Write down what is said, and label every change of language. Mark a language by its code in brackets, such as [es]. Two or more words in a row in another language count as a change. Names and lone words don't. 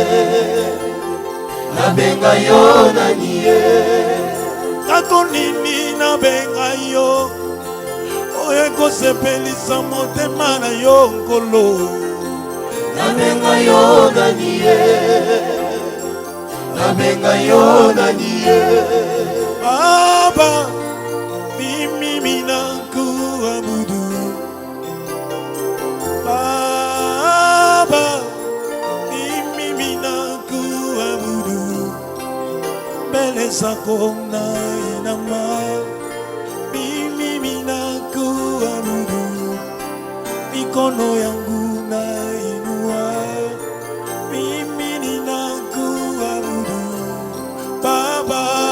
[ln] nabenga yo nanie kako nini nabenga yo oyo ekosepelisa motema na yo nkolo nabenga yo nanie nabenga yo nanie [sw] baba mimi minakuabudu baba mimi minakuabudu mbele zako na inama mimi minakuabudu mikono yangu na inua mimi ninakuabudu baba